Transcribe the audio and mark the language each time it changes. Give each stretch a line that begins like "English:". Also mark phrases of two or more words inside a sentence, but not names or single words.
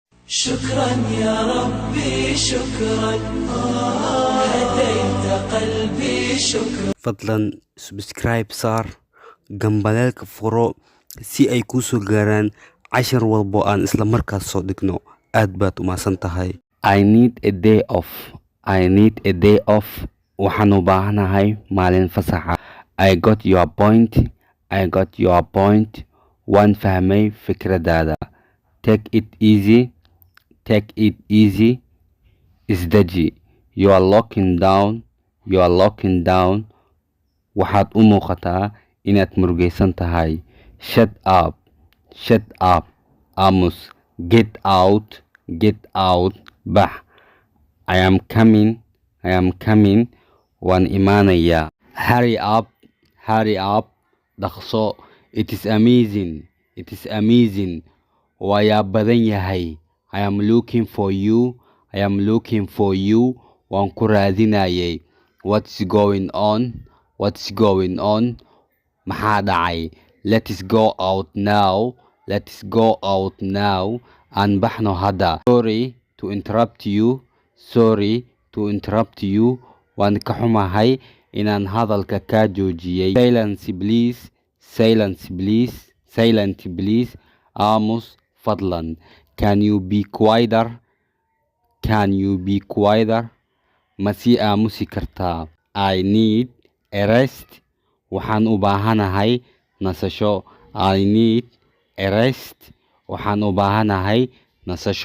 Arabic: شكرا يا ربي شكرا، هديت قلبي شكرا.
Somali: fadlan subscribe saar gambaleelka furo si ay kuu soo gaaraan cashar walbo aan isla markaas soo dhigno. aad baad u mahadsan tahay.
English: I need a day off.
Somali: Waxaan u baahanahay maalin fasaxa.
English: I got your point.
Somali: Waan fahmay fikradaada.
English: Take it easy. Isdaji. You are locking down.
Somali: Waxaad u muuqataa inaad murugaysan tahay.
English: Shut up. Aamus. Get out. Bax. I am coming.
Somali: Waan imaanayaa.
English: Hurry up. Dhaqso. It is amazing.
Somali: Waa yaab badan yahay.
English: I am looking for you.
Somali: Waan ku raadinayay.
English: What's going on?
Somali: Maxaa dhacay?
English: Let's go out now.
Somali: Aan baxno hadda.
English: Sorry to interrupt you.
Somali: Waan ka xumahay inaan hadalka kaa joojiyay.
English: Silence please.
Somali: Aamus fadlan.
English: Can you be quieter?
Somali: Ma sii aamusi kartaa?
English: I need a rest.
Somali: Waxaan u baahanahay nasasho.